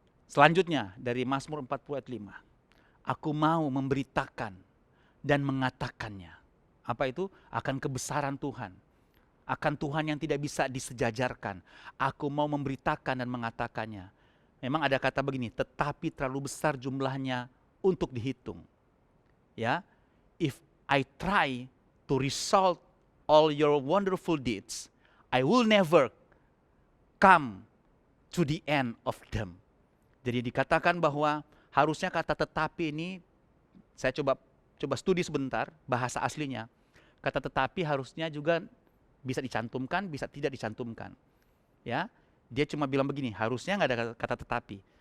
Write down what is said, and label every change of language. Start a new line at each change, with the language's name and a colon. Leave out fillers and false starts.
Indonesian: Selanjutnya dari Mazmur 40:5, aku mau memberitakan dan mengatakannya. Apa itu? Akan kebesaran Tuhan. Akan Tuhan yang tidak bisa disejajarkan. Aku mau memberitakan dan mengatakannya. Memang ada kata begini, tetapi terlalu besar jumlahnya untuk dihitung.
English: Ya, if I try to result all your wonderful deeds, I will never come to the end of them.
Indonesian: Jadi dikatakan bahwa harusnya kata tetapi ini, saya coba studi sebentar bahasa aslinya. Kata tetapi harusnya juga bisa dicantumkan, bisa tidak dicantumkan. Ya, dia cuma bilang begini, harusnya nggak ada kata tetapi.